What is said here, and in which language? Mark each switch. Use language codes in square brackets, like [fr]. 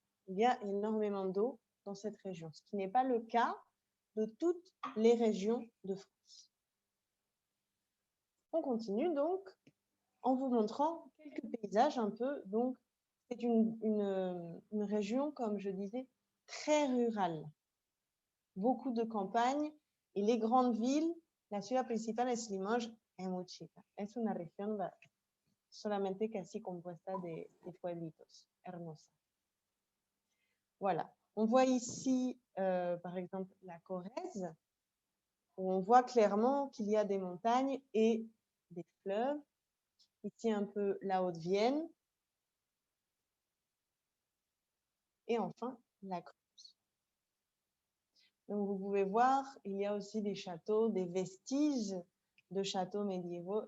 [fr] Il y a énormément d'eau dans cette région, ce qui n'est pas le cas de toutes les régions de France. On continue donc en vous montrant quelques paysages un peu. Donc, c'est une région, comme je disais, très rurale. Beaucoup de campagnes et les grandes villes, [es] la ciudad principal es Limoges, es muy chica. Es una región solamente casi compuesta de pueblitos, hermosa. [fr] Voilà. On voit ici, par exemple, la Corrèze, où on voit clairement qu'il y a des montagnes et des fleuves. Ici, un peu la Haute-Vienne. Et enfin, la Creuse. Donc, vous pouvez voir, il y a aussi des châteaux, des vestiges de châteaux médiévaux.